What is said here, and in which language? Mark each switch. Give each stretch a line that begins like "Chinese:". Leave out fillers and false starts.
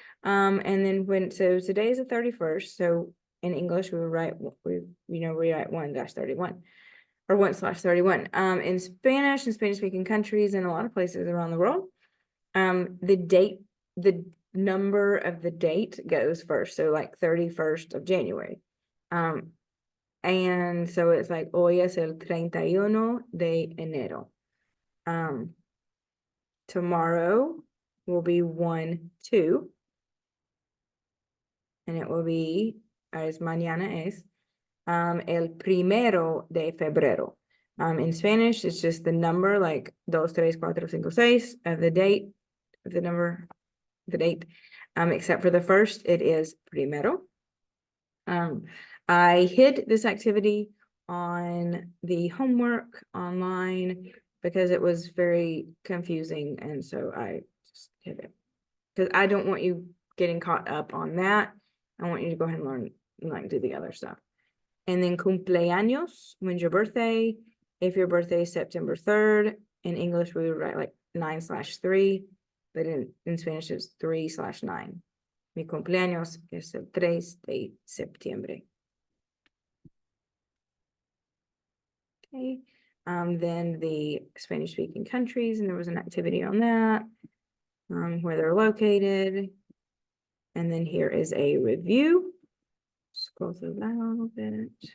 English: And then so today is the 31st, so in English we would write we write 1-31 or 1/31. In Spanish and Spanish speaking countries and a lot of places around the world, the number of the date goes first, so like 31st of January. And so it's like
Spanish: hoy es el 31 de enero.
English: Tomorrow will be 1/2, and it will be, as
Spanish: mañana es, el 1 de febrero.
English: In Spanish, it's just the number, like 2, 3, 4, 5, 6 of the date, of the number, the date. Except for the first, it is primero. I hid this activity on the homework online because it was very confusing, and so I just hid it because I don't want you getting caught up on that. I want you to go ahead and learn, like, do the other stuff. And then cumpleaños, when's your birthday? If your birthday is September 3rd, in English we would write like 9/3, but in Spanish it's 3/9.
Spanish: Mi cumpleaños es el 3 de septiembre.
English: Okay, then the Spanish speaking countries, and there was an activity on that, where they're located. And then here is a review. Scroll through that a little bit.